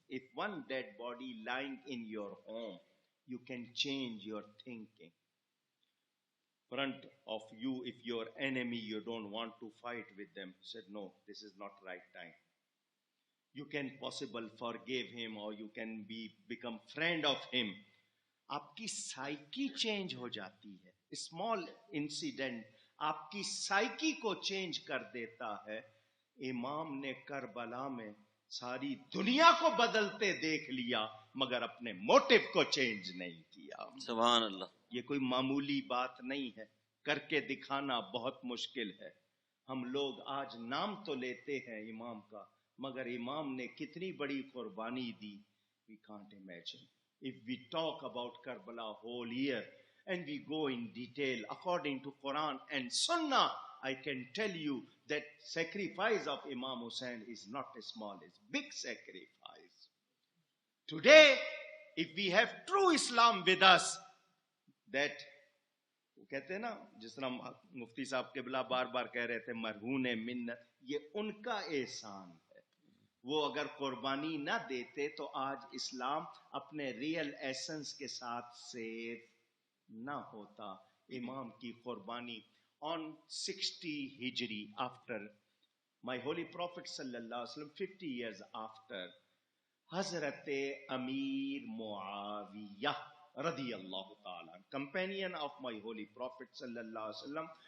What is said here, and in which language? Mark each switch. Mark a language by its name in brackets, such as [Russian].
[English] If one dead body lying in your home, you can change your thinking. Front of you, if your enemy, you don't want to fight with them, said no, this is not right time. You can possible forgive him or you can become friend of him. [Urdu] آپ کی psyche change ہو جاتی ہے. Small incident آپ کی psyche کو change کر دیتا ہے. امام نے کربلا میں ساری دنیا کو بدلتے دیکھ لیا مگر اپنے موٹو کو چینج نہیں کیا. سبحان اللہ. یہ کوئی معمولی بات نہیں ہے، کر کے دکھانا بہت مشکل ہے. ہم لوگ آج نام تو لیتے ہیں امام کا، مگر امام نے کتنی بڑی قربانی دی. [English] We can't imagine. If we talk about Karbala whole year and we go in detail according to Quran and Sunnah, I can tell you that sacrifice of Imam Hussain is not small, it's big sacrifice. Today, if we have true Islam with us, that [Urdu] وہ کہتے ہیں نا، جس طرح مفتی صاحب قبلہ بار بار کہہ رہے تھے مرہون منت، یہ ان کا احسان ہے. وہ اگر قربانی نہ دیتے تو آج اسلام اپنے ریئل ایسنس کے ساتھ سیف نہ ہوتا. امام کی قربانی [English] on 60 ہجری after my holy prophet صلی اللہ علیہ وسلم 50 years after حضرت امیر معاویہ رضی اللہ تعالیٰ, companion of my holy prophet sallallahu alaihi wasallam.